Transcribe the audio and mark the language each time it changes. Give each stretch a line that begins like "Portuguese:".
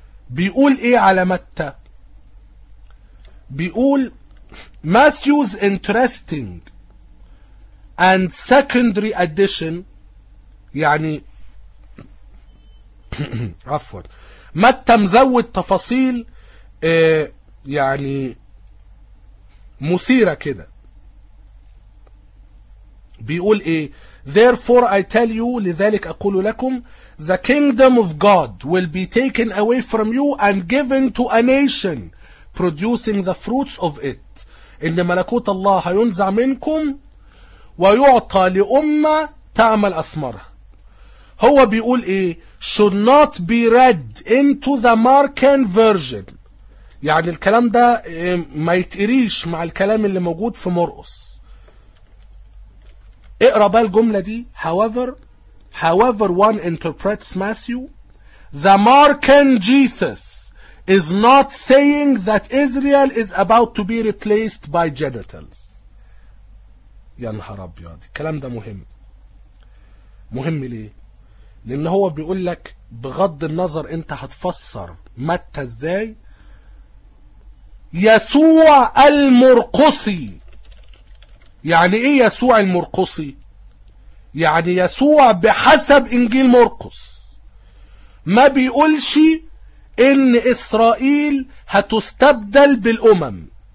Arabic: بيقول ايه على متى؟ بيقول
English: Matthew's interesting and secondary addition،
Arabic: يعني عفوا متى مزود تفاصيل يعني مثيرة كده. بيقول ايه؟
English: Therefore I tell you،
Arabic: لذلك اقول لكم،
English: The kingdom of God will be taken away from you and given to a nation producing the fruits of it.
Arabic: ان ملكوت الله هينزع منكم ويعطى لأمة تعمل أثمرها. هو بيقول ايه؟
English: Should not be read into the Markan version.
Arabic: يعني الكلام ده ما يتقريش مع الكلام اللي موجود في مرقس. اقرأ بقى الجملة دي.
English: However one interprets Matthew, the Markan Jesus is not saying that Israel is about to be replaced by genitals.
Arabic: ينهار أبيض. الكلام ده مهم. مهم ليه؟ لأن هو بيقول لك بغض النظر أنت هتفسر متى إزاي، يسوع المرقصي. يعني ايه يسوع المرقصي؟ يعني يسوع بحسب انجيل مرقس ما بيقولش ان اسرائيل هتستبدل بالامم،